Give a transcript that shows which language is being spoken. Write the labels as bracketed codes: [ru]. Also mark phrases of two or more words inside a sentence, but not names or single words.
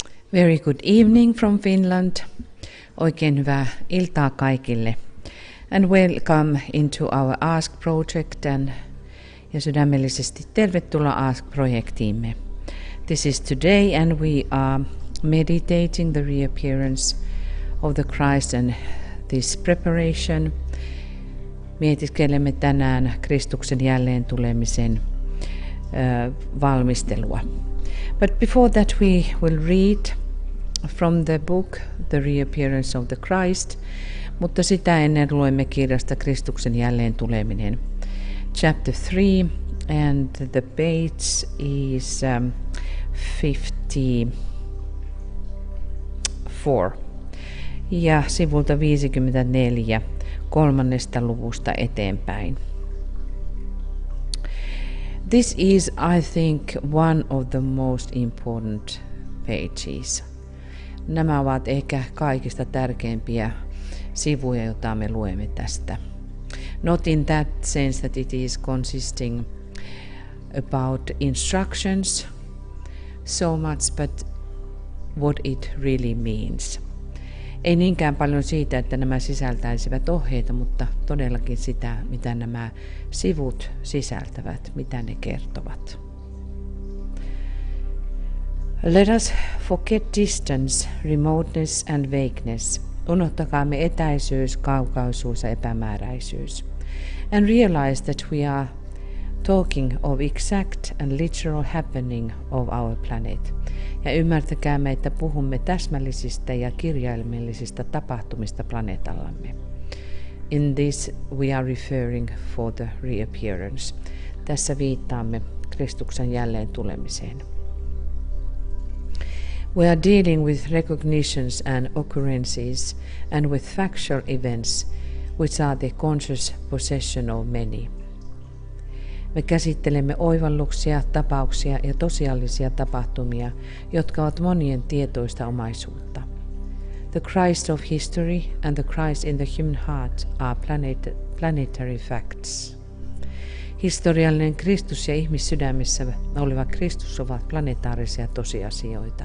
[en] Very good evening from Finland. [fi] Oikein hyvää iltaa kaikille. [en] And welcome into our Ask Project [fi] ja sydämellisesti tervetuloa Ask-projektiimme. [en] This is today and we are meditating the reappearance of the Christ and this preparation. [fi] Mietiskelemme tänään Kristuksen jälleen tulemisen valmistelua. [en] But before that we will read from the book The Reappearance of the Christ, [fi] mutta sitä ennen luemme kirjasta Kristuksen jälleen tuleminen. [en] Chapter 3 and the page is 54 [fi] ja sivulta 54 kolmannesta luvusta eteenpäin. [en] This is, I think, one of the most important pages. [fi] Nämä ovat ehkä kaikista tärkeimpiä sivuja, joita me luemme tästä. [en] Not in that sense that it is consisting about instructions so much, but what it really means. [fi] Ei niinkään paljon siitä, että nämä sisältäisivät ohjeita, mutta todellakin sitä, mitä nämä sivut sisältävät, mitä ne kertovat. [en] Let us forget distance, remoteness and vagueness. [fi] Unohtakaamme etäisyys, kaukaisuus ja epämääräisyys. [en] And realize that we are talking of exact and literal happening of our planet. [fi] Ja ymmärtäkäämme, että puhumme täsmällisistä ja kirjaimellisista tapahtumista planeetallamme. [en] In this we are referring for the reappearance. [fi] Tässä viittaamme Kristuksen jälleen tulemiseen. [en] We are dealing with recognitions and occurrences and with factual events which are the conscious possession of many. [fi] Me käsittelemme oivalluksia, tapauksia ja tosiaalisia tapahtumia, jotka ovat monien tietoista omaisuutta. [en] The Christ of history and the Christ in the human heart are planetary facts. [fi] Historiallinen Kristus ja ihmissydämessä oleva Kristus ovat planetaarisia tosiasioita.